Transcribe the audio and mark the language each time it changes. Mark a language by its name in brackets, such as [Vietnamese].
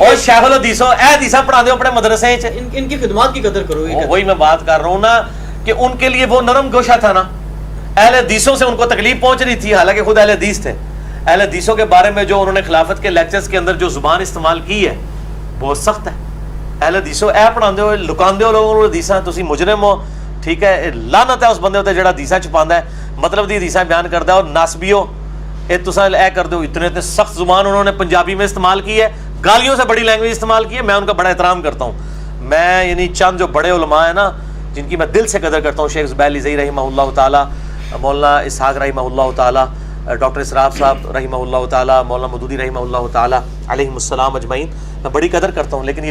[Punjabi] اور شیخ الحدیثوں اے حدیثاں پڑھا دو اپنے مدرسے, [Urdu] ان کی خدمات کی قدر کرو. وہی میں بات کر رہا ہوں نا کہ ان کے لیے وہ نرم گوشہ تھا نا. اہل حدیثوں سے ان کو تکلیف پہنچ رہی تھی, حالانکہ خود اہل حدیث تھے. اہل حدیثوں کے بارے میں جو انہوں نے خلافت کے لیکچرز کے اندر جو زبان استعمال کی ہے بہت سخت ہے. [Punjabi] اہل حدیثوں اے پڑھاندے ہو لکاندے ہو لوگوں حدیثاں, تسی مجرم ہو, ٹھیک ہے, لعنت ہے اس بندے تے جڑا حدیثاں چھپاندا ہے, مطلب دی حدیثاں بیان کردا ہے. [Urdu] اور [Punjabi] ناسبیو اے تساں اے کر دو, [Urdu] اتنے سخت زبان انہوں نے پنجابی میں استعمال کی ہے, گالیوں سے بڑی لینگویج استعمال کی ہے. میں ان کا بڑا احترام کرتا ہوں. میں یعنی چند جو بڑے علماء ہیں نا جن کی میں دل سے قدر کرتا ہوں, شیخ زبیر علی رحمہ اللہ تعالی, مولانا اسحاق رحمہ اللہ تعالی, ڈاکٹر اسراف صاحب رحمہ اللہ تعالی, مولانا مودودی رحمہ اللہ تعالی علیہم السلام اجمعین, میں بڑی قدر کرتا ہوں.